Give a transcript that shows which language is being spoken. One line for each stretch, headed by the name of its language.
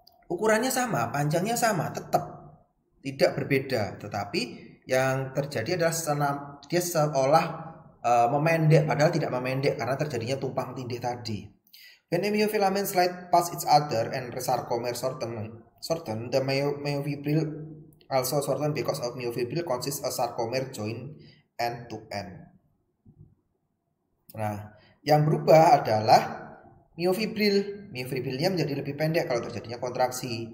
Indonesian: Ukurannya sama, panjangnya sama, tetap tidak berbeda, tetapi yang terjadi adalah dia seolah memendek, padahal tidak memendek karena terjadinya tumpang tindih tadi.
English: When a myofilament slide past each other and sarcomer shorten, the myofibril also shorten because of myofibril consists a sarcomer join end to end.
Indonesian: Nah, yang berubah adalah miofibrilnya menjadi lebih pendek kalau terjadinya kontraksi.